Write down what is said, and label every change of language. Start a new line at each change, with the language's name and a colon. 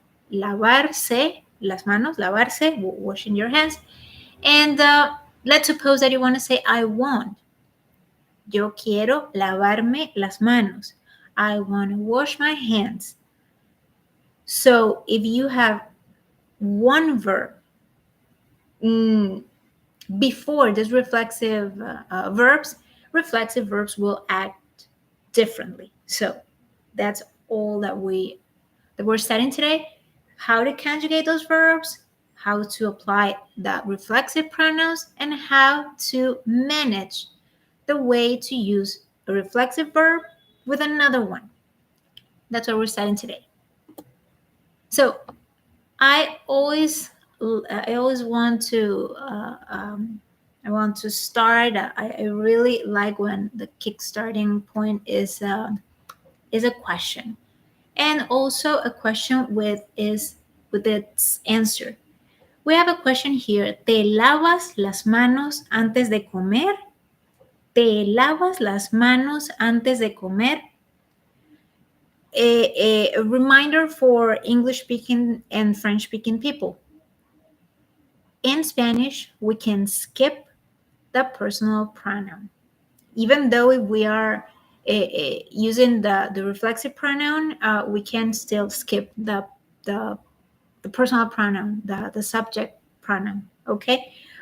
Spanish: Lavarse, las manos, lavarse,
English: washing your hands. And let's suppose that you want to say I want.
Spanish: Yo quiero lavarme las manos.
English: I want to wash my hands. So if you have one verb before this reflexive verbs will act differently. So that's all that we're studying today. How to conjugate those verbs, how to apply the reflexive pronouns, and how to manage the way to use a reflexive verb with another one. That's what we're studying today. So I always want to I want to start. I really like when the kickstarting point is a question, and also a question with its answer. We have a question here.
Spanish: ¿Te lavas las manos antes de comer? ¿Te lavas las manos antes de comer?
English: A reminder for English speaking and French speaking people. In Spanish, we can skip the personal pronoun. Even though if we are using the reflexive pronoun, we can still skip the personal pronoun, the subject pronoun, okay?